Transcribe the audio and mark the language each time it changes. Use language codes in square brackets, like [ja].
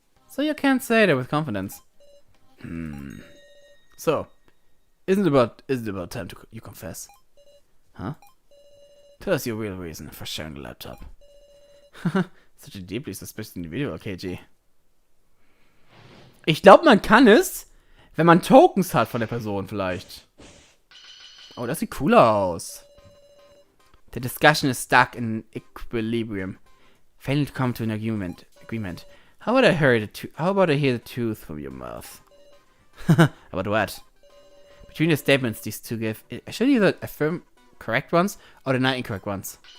[en] So you can't say that with confidence. So, isn't it about time you confess? Huh? Tell us your real reason for sharing the laptop. Such a deeply suspicious individual, KG. [de] Ich glaube, man kann es, wenn man Tokens hat von der Person vielleicht. Oh, das sieht cooler aus. [en] The discussion is stuck in equilibrium. Failing to come to an agreement. How about I hear the truth from your mouth? About what? Between the statements these two give, I should either affirm correct ones or deny incorrect ones.